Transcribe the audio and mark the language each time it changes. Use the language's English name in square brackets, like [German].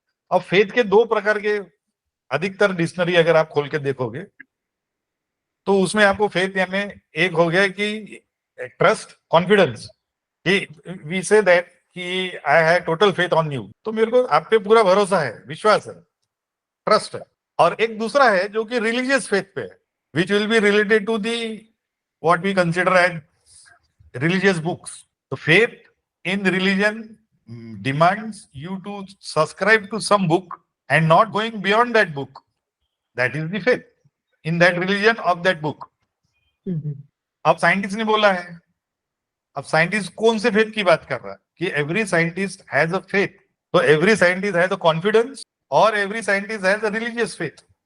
[Hindi] अब फेथ के दो प्रकार के, अधिकतर डिक्शनरी अगर आप खोल के देखोगे तो उसमें आपको फेथ यानी, एक हो गया कि ट्रस्ट, कॉन्फिडेंस, कि [English] we say that कि I have total faith on you, [Hindi] तो मेरे को आप पे पूरा भरोसा है, विश्वास है, ट्रस्ट है। और एक दूसरा है जो कि रिलीजियस फेथ पे है, [English] Which will be related to the what we consider as religious books. The faith in religion demands you to subscribe to some book and not going beyond that book. That is the faith in that religion of that book. [Hindi] अब scientist ने बोला है, अब scientist कौन से faith की बात कर रहा है कि [English] Every scientist has a faith, तो every scientist has a confidence और every scientist has a religious faith.